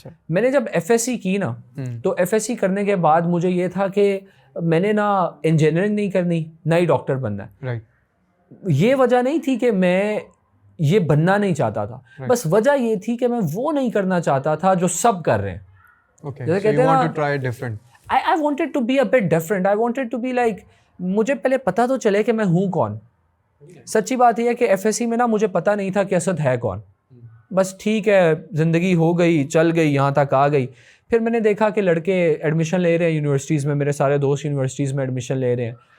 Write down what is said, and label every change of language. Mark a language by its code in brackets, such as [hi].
[ur] میں نے جب ایف ایس سی کی نا, تو ایف ایس سی کرنے کے بعد مجھے یہ تھا کہ میں نے نہ انجینئرنگ نہیں کرنی, نہ ہی ڈاکٹر بننا ہے. یہ وجہ نہیں تھی کہ میں یہ بننا نہیں چاہتا تھا, بس وجہ یہ تھی کہ میں وہ نہیں کرنا چاہتا تھا جو سب کر رہے ہیں. [en] جیسے کہتے ہیں نا, I wanted to be a bit different. [ur] I wanted to be like, مجھے پہلے پتا تو چلے کہ میں ہوں کون. سچی بات یہ ہے کہ ایف ایس سی میں نا مجھے پتا نہیں تھا کہ اسد ہے کون. بس ٹھیک ہے, زندگی ہو گئی, چل گئی, یہاں تک آ گئی. پھر میں نے دیکھا کہ لڑکے ایڈمیشن لے رہے ہیں یونیورسٹیز میں, میرے سارے دوست یونیورسٹیز میں ایڈمیشن لے رہے ہیں.